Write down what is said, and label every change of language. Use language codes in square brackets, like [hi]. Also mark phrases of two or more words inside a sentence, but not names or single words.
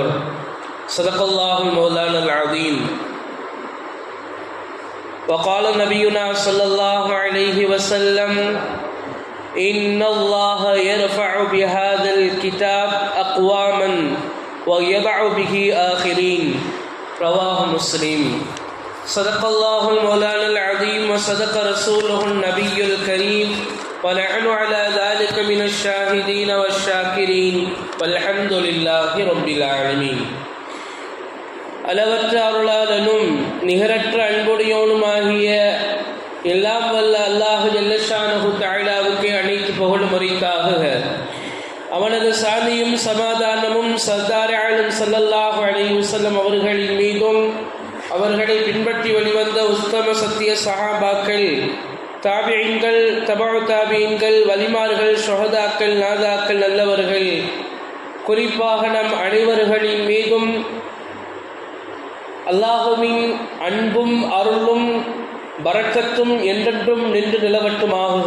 [ar] صدق الله المولانا العظيم. وقال نبينا صلى الله عليه وسلم: إن الله يرفع بهذا الكتاب أقواما ويضع به آخرين. رواه مسلم. صدق الله المولانا العظيم وصدق رسوله النبي الكريم ونحن على ذلك من الشاهدين والشاكرين والحمد لله رب العالمين. [ta] அளவற்ற அருளாளனும் நிகரற்ற அன்புடையோனுமாகிய எல்லாம் வல்ல [ar] الله جل شأنه [ta] தஆலாவுக்கு அனைத்து புகழும் உரித்தாகுக. அவனது சாந்தியும் சமாதானமும் சர்தார் ஆலம் [ar] صلى الله عليه وسلم [ta] அவர்களின் மீதும் அவர்களை பின்பற்றி வெளிவந்த உத்தம சத்திய சஹாபாக்கள், தாபிஈன்கள், தபஉ தாபிஈன்கள், வலிமார்கள், ஷுஹதாக்கள், நாதாக்கள், நல்லவர்கள், குறிப்பாக நம் அனைவர்களின் மீதும் அல்லாஹுவின் அன்பும் அருளும் பரக்கத்தும் என்றென்றும் நின்று நிலவட்டுமாகுக.